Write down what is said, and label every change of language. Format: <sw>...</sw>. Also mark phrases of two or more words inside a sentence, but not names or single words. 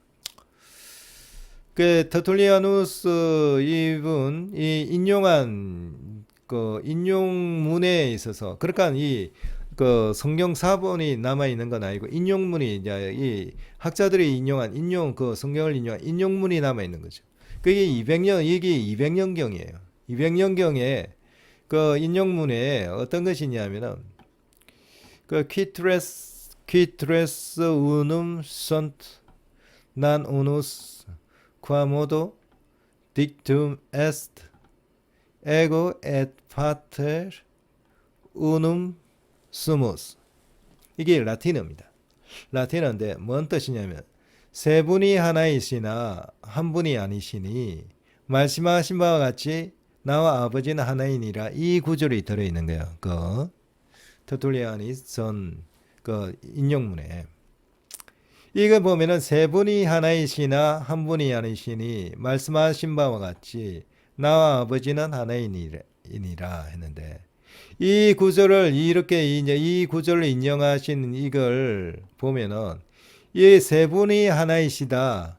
<ko>그 터툴리아누스 이분이 인용한 그 인용문에 있어서 그러니까 그 성경 사본이 남아 있는 건 아니고 인용문이 이제 이 학자들이 인용한 그 성경을 인용한 인용문이 남아 있는 거죠. 그게 200년경이에요. 200년경에 그 인용문에 어떤 것이 있냐면은 그</ko> <la>quitres unum sunt non unus quamodo dictum est ego et pater unum sumus.</la> <ko>이게 라틴어입니다. 라틴어인데 뭔 뜻이냐면 세 분이 하나이시나 한 분이 아니시니 말씀하신 바와 같이 나와 아버지는 하나이니라. 이 구절이 들어있는 거예요. 그 터툴리안이 전 그 인용문에 이거 보면은 세 분이 하나이시나 한 분이 아니시니 말씀하신 바와 같이 나와 아버지는 하나이니라 했는데 이 구절을 이렇게 이제 이 구절을 인용하신 이걸 보면은 이 세 분이 하나이시다.</ko>